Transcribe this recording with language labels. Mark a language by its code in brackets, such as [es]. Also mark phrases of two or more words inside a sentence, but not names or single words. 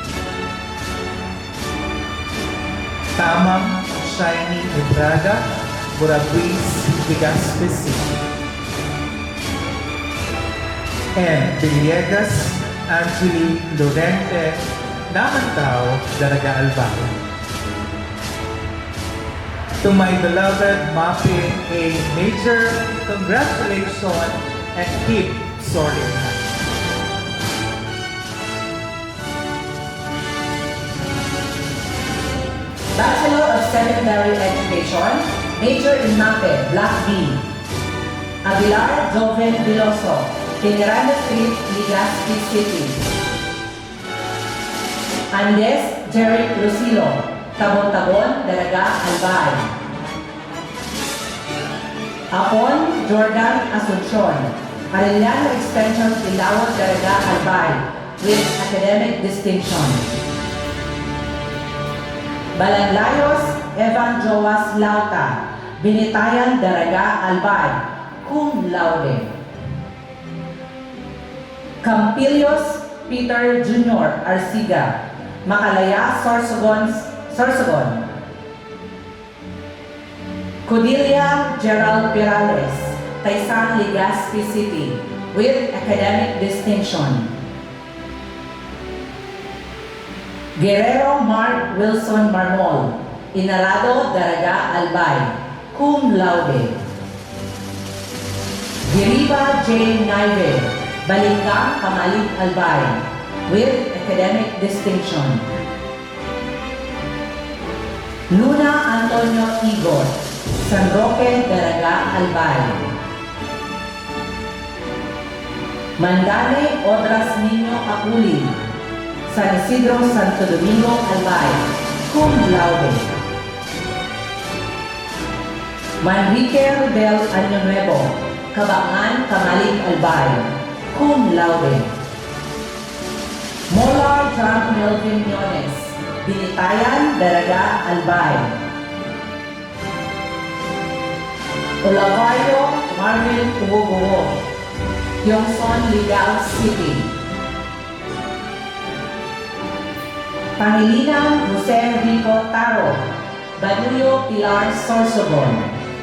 [en] Tamang Shiny Ibraga, Burabuis, Legazpi City. And Villegas Angeli Lorente, Namantao, Daraga Albay. To my beloved Mapi, a major congratulations and keep soaring high. Bachelor of Secondary Education, major in MAPE, Block B. Aguilar Joven Veloso, Veneranda Street, Legazpi City. Andes Jerry Lucilo, Tabon-Tabon, Daraga, Albay. Apon Jordan Asuncion, Arellano Extension, Ilawag, Daraga, Albay, with academic distinction. Balanlayos Evan Joas Lauta, Binitayan, Daraga, Albay, cum laude. Campilios Peter Jr. Arsiga, Makalaya, Sorsogon. Cordelia Gerald Perales, Taysan, Legazpi City, with academic distinction. Guerrero Mark Wilson Marmol, Inarado, Daraga, Albay, cum laude. Giriba J. Naive, Balinggang, Kamalik, Albay, with academic distinction. Luna Antonio Igor, San Roque, Daraga, Albay. Mandane Odras Niño Apuli, San Isidro, Santo Domingo, Albay, cum laude. Manrique Rudel Año Nuevo, Kabangan, Kamalik, Albay, cum laude. Molar John Melvin Yones, Binitayan, Daraga, Albay. Olavario Marvin Uwoguwo, Yongson, Ligal City. Pangilinan Jose Rico Taro, Banuyo Pilar, Sorsogon.